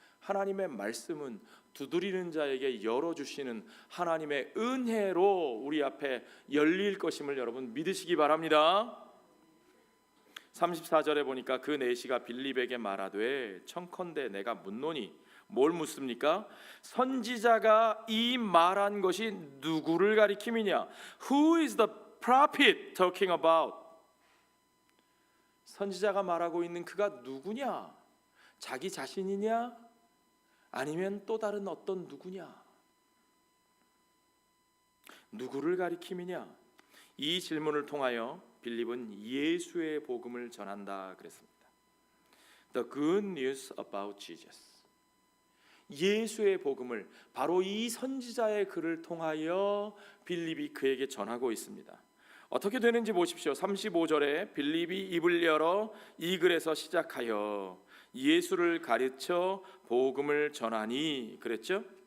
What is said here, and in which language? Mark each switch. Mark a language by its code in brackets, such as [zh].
[ko] 하나님의 말씀은 두드리는 자에게 열어주시는 하나님의 은혜로 우리 앞에 열릴 것임을 여러분 믿으시기 바랍니다. 34절에 보니까 그 내시가 빌립에게 말하되 청컨대 내가 묻노니. 뭘 묻습니까? 선지자가 이 말한 것이 누구를 가리킴이냐? [en] Who is the prophet talking about? [ko] 선지자가 말하고 있는 그가 누구냐? 자기 자신이냐? 아니면 또 다른 어떤 누구냐? 누구를 가리킴이냐? 이 질문을 통하여 빌립은 예수의 복음을 전한다 그랬습니다. [en] The good news about Jesus. [ko] 예수의 복음을 바로 이 선지자의 글을 통하여 빌립이 그에게 전하고 있습니다. 어떻게 되는지 보십시오. 35절에 빌립이 입을 열어 이 글에서 시작하여 예수를 가르쳐 복음을 전하니 그랬죠?